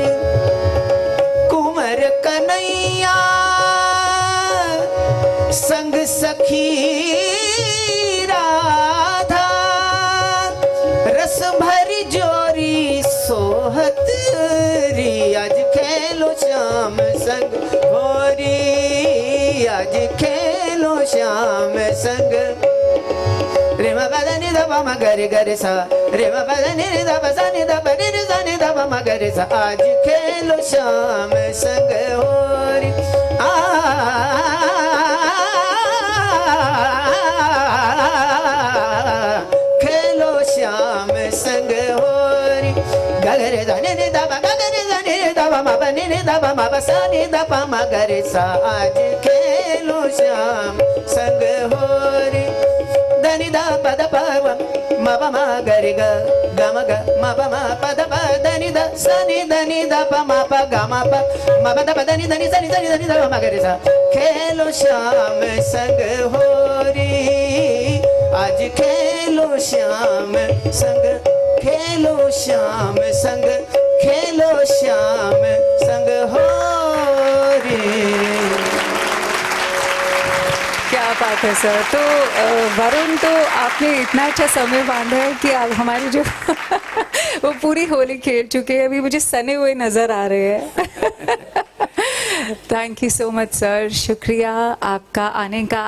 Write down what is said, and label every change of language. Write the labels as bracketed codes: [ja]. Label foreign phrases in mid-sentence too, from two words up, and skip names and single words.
[hi] कुंवर कन्हैया संग सखी राधा, रस भरी जोरी सोहत री, आज खेलो श्याम संग होरी, आज खेलो श्याम संग। रे मा पा दा नि दा पा मा गा रे गा रे सा, रे मा पा दा नि रे दा पा सा नि दा पा नि रे सा नि दा पा मा गा रे सा, आज खेलो श्याम संग होरी। खेलो श्याम संग होरी, गा गा रे दा नि रे दा पा गा गा रे दा नि रे दा पा मा पा नि रे दा पा मा पा सा नि दा पा मा गा रे सा, आज खेलो श्याम संग होरी। दनि दा पद पव म प म ग रे ग ग म ग म प म पद प दनि द सनि दनि द प म प ग म प म प द प दनि दनि सनि दनि दनि द म ग रे सा, खेलो श्याम संग होरी, आज खेलो श्याम संग, खेलो श्याम संग, खेलो श्याम संग होरी। क्या बात है सर। तो वरुण, तो आपने इतना अच्छा समय बांधा है कि आप हमारी जो वो पूरी होली खेल चुके हैं, अभी मुझे सने हुए नज़र आ रहे हैं। [en] thank you so much sir, [hi] शुक्रिया आपका आने का।